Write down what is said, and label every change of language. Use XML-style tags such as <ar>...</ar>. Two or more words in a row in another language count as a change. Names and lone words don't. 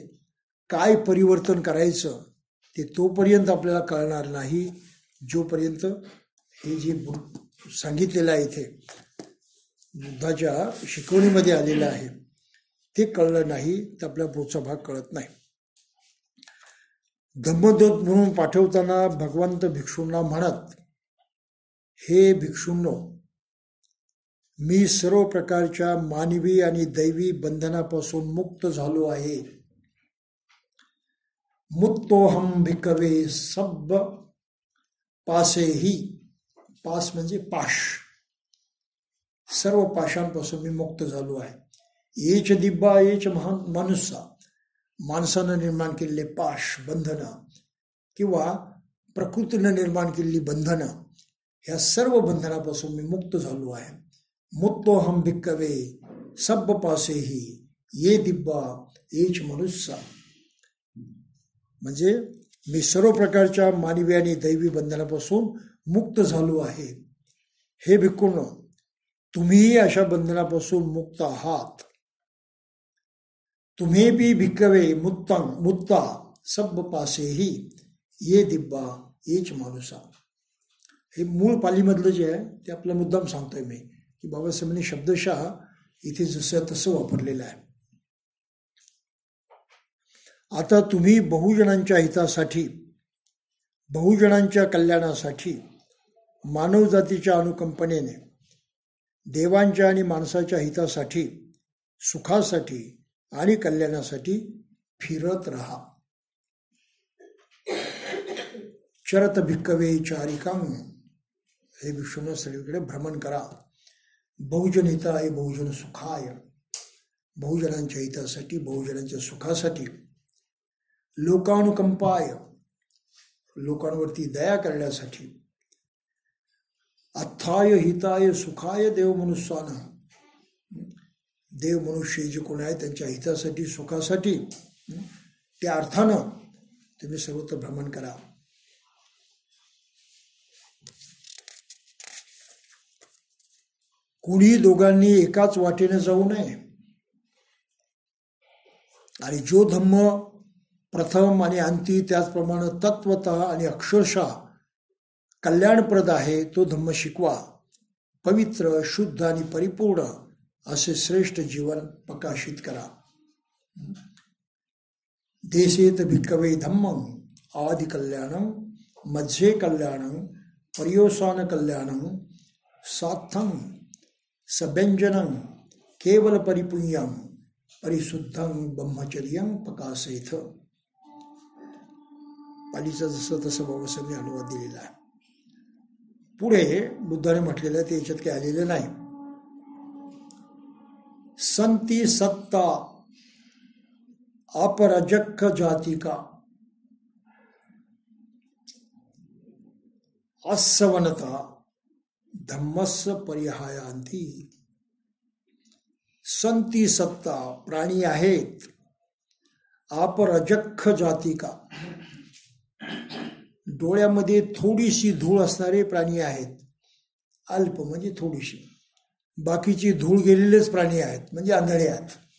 <mr>काय परिवर्तन करायचं ते तोपर्यंत आपल्याला कळणार नाही जोपर्यंत हे जे सांगितलेलं आहे इथे बुद्धाच्या शिकवणीमध्ये आलेलं आहे ते कळलं नाही तर आपला पुढचा भाग कळत नाही. धम्मदूत म्हणून पाठवताना भगवंत भिक्षूंना म्हणत, हे भिक्षूंनो, मी सर्व प्रकारच्या मानवी आणि दैवी बंधनापासून मुक्त झालो आहे.</mr> <pi>मुक्तोहम भिक्खवे सब पासेही,</pi> <mr>पास म्हणजे पाश, सर्व पाशांपासून मी मुक्त झालो आहे.</mr> <pi>येच दिब्बा येच मनुष्य,</pi> <mr>माणसानं निर्माण केलेले पाश बंधनं किंवा प्रकृतीनं निर्माण केलेली बंधनं, ह्या सर्व बंधनापासून मी मुक्त झालो आहे.</mr> <pi>मुक्तोहम भिक्खवे सब पासेही ये दिब्बा येच मनुष्य,</pi> <mr>म्हणजे मी सर्व प्रकारच्या मानवी आणि दैवी बंधनापासून मुक्त झालो आहे. हे भिक्खूंनो, तुम्हीही अशा बंधनापासून मुक्त आहात.</mr> <pi>तुम्ही भी भिक्खवे मुत्ता सब पासेही ये दिब्बा येच माणुसा.</pi> <mr>हे मूळ पालीमधलं जे आहे ते आपला मुद्दाम सांगतोय मी की बाबासाहेबांनी शब्दशः इथे जसं तसं वापरलेलं आहे. आता तुम्ही बहुजनांच्या हितासाठी, बहुजनांच्या कल्याणासाठी, मानवजातीच्या अनुकंपनेने, देवांच्या आणि माणसाच्या हितासाठी, सुखासाठी आणि कल्याणासाठी फिरत राहा.</mr> <pi>चरत भिक्खवे चारिकांग,</pi> <mr>हे विष्णू सगळीकडे भ्रमण करा.</mr> <pi>बहुजन हिताय बहुजन सुखाय,</pi> <mr>बहुजनांच्या हितासाठी, बहुजनांच्या सुखासाठी. लोकानुकंपाय, लोकांवरती दया करण्यासाठी.</mr> <pi>अथाय हिताय सुखाय देव मनुष्यानं,</pi> <mr>देव मनुष्य जे कोण आहे त्यांच्या हितासाठी, सुखासाठी, त्या अर्थानं तुम्ही सर्वत्र भ्रमण करा. कुणी दोघांनी एकाच वाटेने जाऊ नये. आणि जो धम्म प्रथम आणि अंती त्याचप्रमाणे तत्वतः आणि अक्षरशः कल्याणप्रद आहे तो धम्म शिकवा. पवित्र, शुद्ध आणि परिपूर्ण असे श्रेष्ठ जीवन प्रकाशित करा.</mr> <pi>देशेत भिक्खवे धम्मं आदि कल्याणं मध्ये कल्याणं पर्योसान कल्याणं सात्थं सव्यंजनं केवल परिपुण्यं परिशुद्धं ब्रह्मचर्यं प्रकाशेथ.</pi> <mr>पालीचा जसं तसं बाबासाहेबांनी अनुवाद दिलेला आहे. पुढे बुद्धाने म्हटलेलं आहे ते याच्यात काही आलेलं नाही.</mr> <pi>संती सत्ता अपरजक्ख जातिका असवनता धम्मस्य परिहायांती. संती सत्ता,</pi> <mr>प्राणी आहेत.</mr> <pi>अपरजक्ख जातिका,</pi> <mr>डोळ्यामध्ये थोडीशी धूळ असणारे प्राणी आहेत. अल्प म्हणजे थोडीशी, बाकीची धूळ गेलेलेच प्राणी आहेत म्हणजे आंधळे आहेत.</mr>